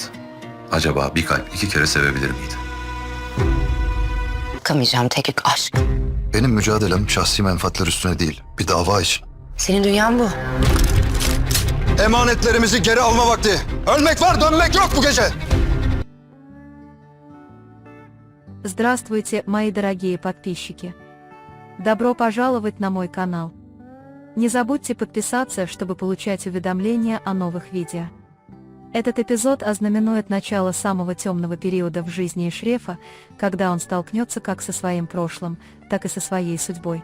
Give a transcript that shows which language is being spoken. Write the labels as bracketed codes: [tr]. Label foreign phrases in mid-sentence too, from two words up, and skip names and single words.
[tr] Acaba bir kalp iki kere sevebilir miydi? Bakamayacağım tek yük aşk. Benim mücadelem şahsi menfaatler üstüne değil, bir dava için. Senin dünyan bu. Emanetlerimizi geri alma vakti. Ölmek var, dönmek yok bu gece. [ru] Здравствуйте, мои дорогие подписчики! Добро пожаловать на мой канал. Не забудьте подписаться, чтобы получать уведомления о новых видео. Этот эпизод ознаменует начало самого темного периода в жизни Эшрефа, когда он столкнется как со своим прошлым, так и со своей судьбой.